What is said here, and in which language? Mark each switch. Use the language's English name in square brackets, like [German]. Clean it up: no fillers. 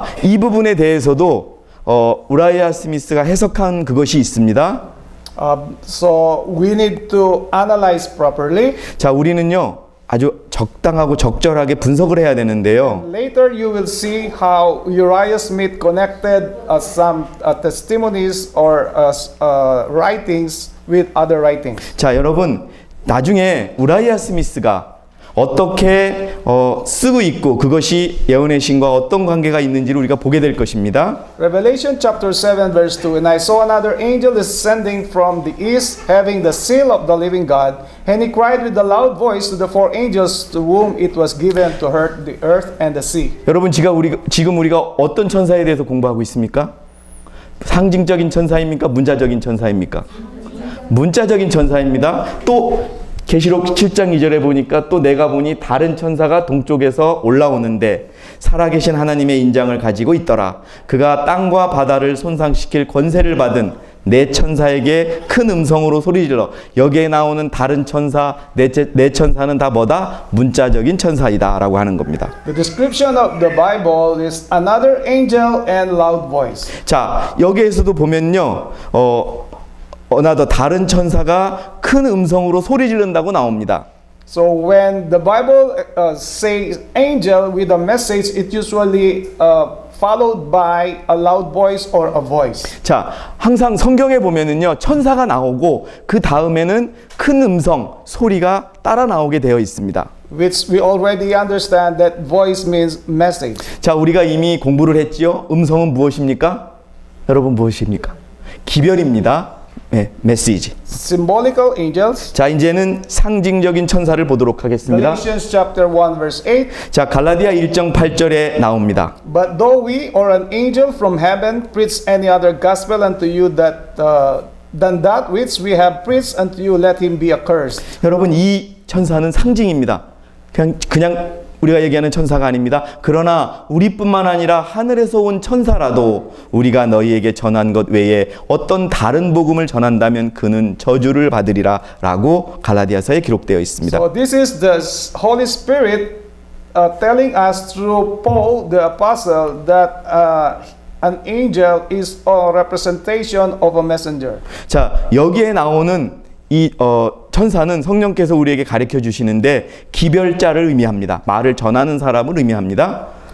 [Korean] 이 부분에 대해서도 우라이아 스미스가 해석한 그것이 있습니다. [English] So we need to analyze properly. [Korean] 자, 우리는요 아주 적당하고 적절하게 분석을 해야 되는데요. [English] Later you will see how Uriah Smith connected some testimonies or writings with other writings. [Korean] 자, 여러분 나중에 우라이아 스미스가 어떻게 쓰고 있고 그것이 예언의 신과 어떤 관계가 있는지를 우리가 보게 될 것입니다. [English] Revelation chapter 7 verse 2, And I saw another angel descending from the east, having the seal of the living God, and he cried with a loud voice to the four angels to whom it was given to hurt the earth and the sea. [Korean] 여러분 지금 우리가 어떤 천사에 대해서 공부하고 있습니까? 상징적인 천사입니까? 문자적인 천사입니까? 문자적인 천사입니다. 또 계시록 7장 2절에 보니까 또 내가 보니 다른 천사가 동쪽에서 올라오는데 살아계신 하나님의 인장을 가지고 있더라. 그가 땅과 바다를 손상시킬 권세를 받은 네 천사에게 큰 음성으로 소리질러. 여기에 나오는 다른 천사, 네 천사는 다 뭐다? 문자적인 천사이다 라고 하는 겁니다. [English] The description of the Bible is another angel and loud voice. [Korean] 자, 여기에서도 보면요, 어나더 다른 천사가 큰 음성으로 소리 지른다고 나옵니다. [English] So when the Bible says angel with a message, it usually followed by a loud voice or a voice. [Korean] 자, 항상 성경에 보면은요, 천사가 나오고 그 다음에는 큰 음성, 소리가 따라 나오게 되어 있습니다. [English] Which we already understand that voice means message. [Korean] 자, 우리가 이미 공부를 했지요. 음성은 무엇입니까? 여러분 무엇입니까? 기별입니다. 네, 메시지. [English] Symbolical angels. [Korean] 자, 이제는 상징적인 천사를 보도록 하겠습니다. [English] Galatians chapter 1 verse 8. [Korean] 자, 갈라디아 1장 8절에 나옵니다. [English] But though we or an angel from heaven preach any other gospel unto you than that which we have preached unto you, let him be accursed. [Korean] 여러분, 이 천사는 상징입니다. 그냥 우리가 얘기하는 천사가 아닙니다. 그러나 우리뿐만 아니라 하늘에서 온 천사라도 우리가 너희에게 전한 것 외에 어떤 다른 복음을 전한다면 그는 저주를 받으리라 라고 갈라디아서에 기록되어 있습니다. [English] So this is the Holy Spirit telling us through Paul the apostle that an angel is a representation of a messenger. [Korean] 자, 여기에 나오는 이 천사는 성령께서 우리에게 가르쳐 주시는데 기별자를 의미합니다. 말을 전하는 사람을 의미합니다.